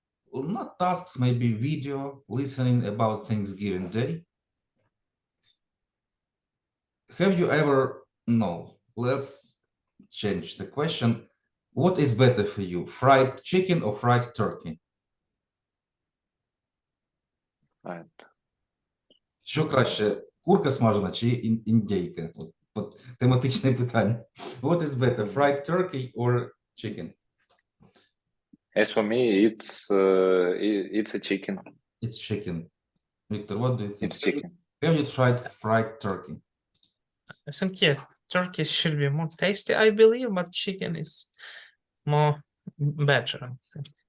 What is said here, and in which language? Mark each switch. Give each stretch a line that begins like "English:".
English: Well, not tasks, maybe video, listening about Thanksgiving Day. Have you ever, no, let's change the question. What is better for you, fried chicken or fried turkey? Right.
Ukrainian: Що краще, курка смажена чи індейка? От тематичне питання.
English: What is better, fried turkey or chicken? As for me, it's a chicken. It's chicken. Victor, what do you think? It's chicken. Have you tried fried turkey? I think, yeah, turkey should be more tasty, I believe, but chicken is more better, I think,